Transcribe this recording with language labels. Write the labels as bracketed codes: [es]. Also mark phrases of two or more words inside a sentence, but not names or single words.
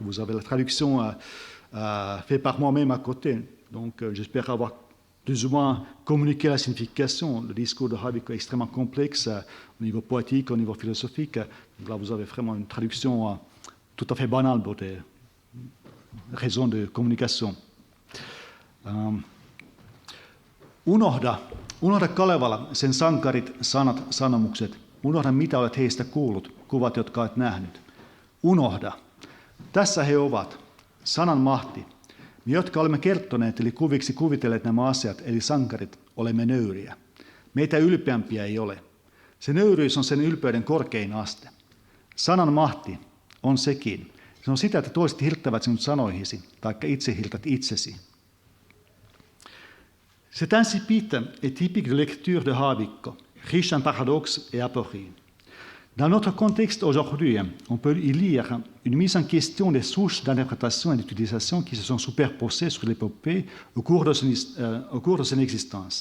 [fr] Vous avez la traduction faite par moi-même à côté. Donc, j'espère avoir plus ou moins communiqué la signification. Le discours de Haavikko est extrêmement complexe au niveau poétique, au niveau philosophique. Donc là, vous avez vraiment une traduction tout à fait banale pour des raisons de communication. [fi] Unohda Kalevala, sen sankarit, sanat, sanomukset. Unohda, mitä olet heistä kuullut, kuvat, jotka olet nähnyt. Unohda. Tässä he ovat. Sanan mahti. Me, jotka olemme kertoneet, eli kuviksi kuvitelleet nämä asiat, eli sankarit, olemme nöyriä. Meitä ylpeämpiä ei ole. Se nöyryys on sen ylpeyden korkein aste. Sanan mahti on sekin. Se on sitä, että toiset hirttävät sinut sanoihisi, taikka itse hirtät itsesi. [fr] Cet incipit est typique de lecture de Haavikko, riche en paradoxes et apories. Dans notre contexte aujourd'hui, on peut y lire une mise en question des souches d'interprétation et d'utilisation qui se sont superposées sur l'épopée au cours de son existence.